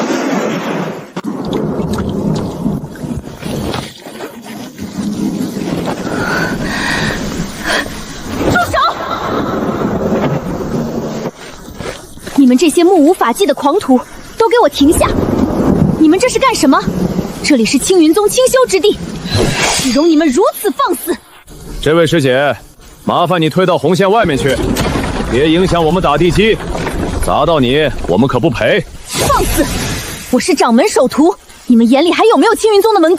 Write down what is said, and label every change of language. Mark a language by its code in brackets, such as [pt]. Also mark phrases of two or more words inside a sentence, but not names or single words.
[zh] 你們這些目無法紀的狂徒，都給我停下！你們這是幹什麼？這裡是青雲宗清修之地，豈容你們如此放肆！這位師姐，麻煩你退到紅線外面去，別影響我們打地基，砸到你，我們可不賠。放肆！我是掌門首徒，你們眼裡還有沒有青雲宗的門規？